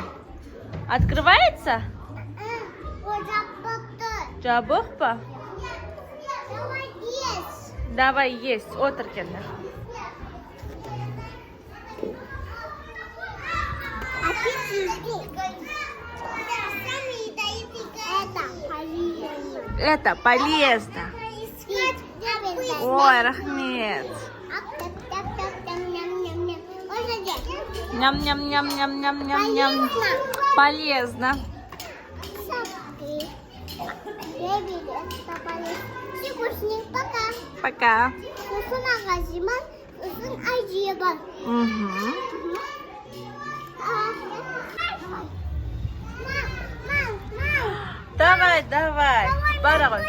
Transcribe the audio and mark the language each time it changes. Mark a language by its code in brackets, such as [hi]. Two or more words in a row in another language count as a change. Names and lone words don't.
[ru] Открывается? [kk] Жабық па? [ru] Давай есть. [kk] Отыр келді. [ru] А пиццу жду. Это полезно. [kk] Ой, рахмет. Ням-ням-ням-ням-ням-ням-ням. [ru] Полезно. Пока. Давай, давай. [kk] Бара ғой.